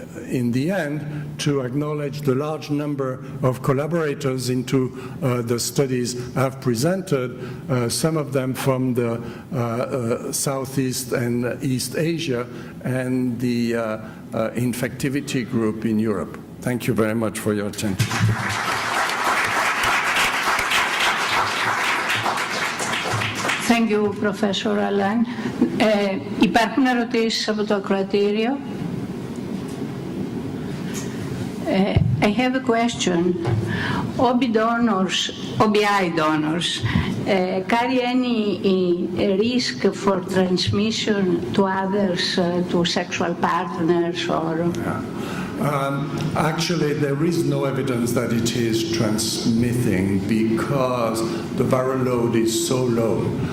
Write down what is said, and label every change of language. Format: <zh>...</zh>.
<en>in the end, to acknowledge the large number of collaborators into the studies I've presented, some of them from the Southeast and East Asia and the infectivity group in Europe. Thank you very much for your attention. Thank you, Professor Allain.</en> <el>Υπάρχουν ερωτήσεις από το ακροατήριο?</el> <en>I have a question. OBI donors carry any risk for transmission to others, to sexual partners or? Actually, there is no evidence that it is transmitting because the viral load is so low.</en>